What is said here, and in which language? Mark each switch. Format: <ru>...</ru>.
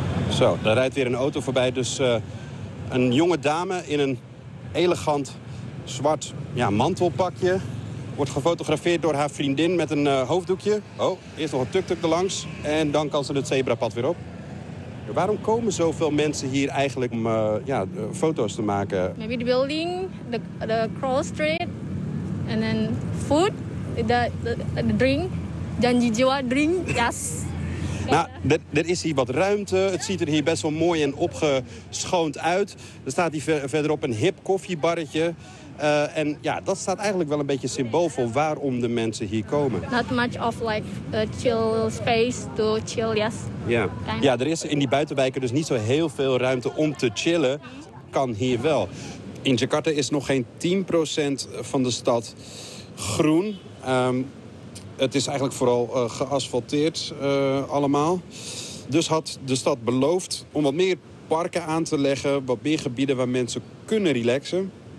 <nl>Zo, daar rijdt weer een auto voorbij. Dus een jonge dame in een elegant zwart mantelpakje wordt gefotografeerd door haar vriendin met een hoofddoekje. Oh, eerst nog een tuk-tuk er langs en dan kan ze het zebrapad weer op. Waarom komen zoveel mensen hier eigenlijk om foto's te maken?</nl> <en>Maybe the building, the cross street.</en> <nl>En dan</nl> <en>food, the drink, janji jiwa drink, yes.</en> <nl>Nou, er is hier wat ruimte. Het ziet er hier best wel mooi en opgeschoond uit. Er staat hier verderop een hip koffiebarretje. En ja, dat staat eigenlijk wel een beetje symbool voor waarom de mensen hier komen.</nl> <en>Not much of like a chill space to chill, yes.</en> <nl>Ja, er is in die buitenwijken dus niet zo heel veel ruimte om te chillen. Kan hier wel. In Jakarta is nog geen 10% van de stad groen. Het is eigenlijk vooral geasfalteerd allemaal. Dus had de stad beloofd om wat meer parken aan te leggen, wat meer gebieden waar mensen kunnen relaxen.</nl>